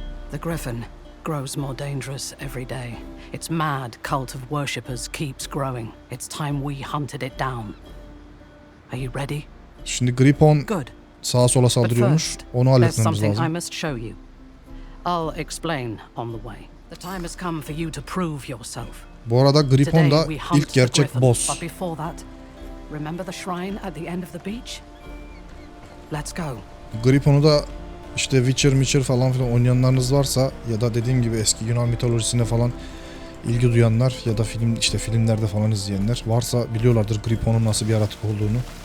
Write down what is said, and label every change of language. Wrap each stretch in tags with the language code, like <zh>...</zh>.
<en>The Griffin grows more dangerous every day. Its mad cult of worshippers keeps growing. It's time we hunted it down. Are you ready?</en> <tr>Şimdi Griffon sağa sola saldırıyormuş. Onu halletmemiz lazım.</tr> <en>I must show you. I'll explain on the way. The time has come for you to prove yourself.</en> <tr>Bu arada Griffon da ilk gerçek boss.</tr> <en>But before that, remember the shrine at the end of the beach? Let's go.</en> <tr>Griffon'u da işte Witcher falan filan oynayanlarınız varsa ya da dediğim gibi eski Yunan mitolojisine falan ilgi duyanlar ya da filmlerde falan izleyenler varsa biliyorlardır Griffon'un nasıl bir yaratık olduğunu.</tr>